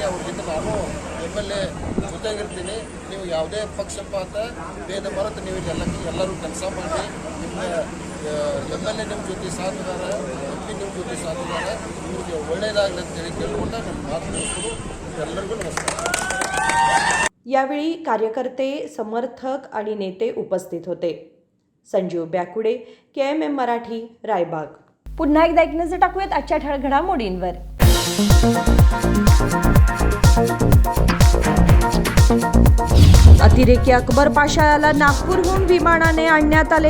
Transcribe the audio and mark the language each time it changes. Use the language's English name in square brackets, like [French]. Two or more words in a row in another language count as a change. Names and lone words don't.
[Kannada] ಅವ್ರ ಜೊತೆ ನಾನು MLA ಜೊತೆಗಿರ್ತೀನಿ. ನೀವು ಯಾವುದೇ ಪಕ್ಷಪಾತ ಭೇದ ಮರೆತು ನೀವು ಎಲ್ಲರೂ ಕೆಲಸ ಮಾಡಿ. ನಿಮ್ಮ MLA ನಿಮ್ಮ ಜೊತೆ ಸಾಥಿದಾರ, MP ನಿಮ್ಮ ಜೊತೆ ಸಾಥಿದಾರ. ನಿಮಗೆ ಒಳ್ಳೆಯದಾಗಲಿ ಅಂತೇಳಿ ಕೇಳ್ಕೊಂಡ ನನ್ನ ಮಾತು ಮುಗಿಸ್ಕೊಂಡು ಎಲ್ಲರಿಗೂ नमस्कार. [Marathi] यावेळी कार्यकर्ते, समर्थक आणि नेते उपस्थित होते. संजीव ब्याकुडे, KMM मराठी, रायबाग. पुन्हा एकदा एक नजर टाकूयात आजच्या ठळक घडामोडींवर. अतिरेकी अकबर पाशा याला नागपूरहून विमानाने आणण्यात आले.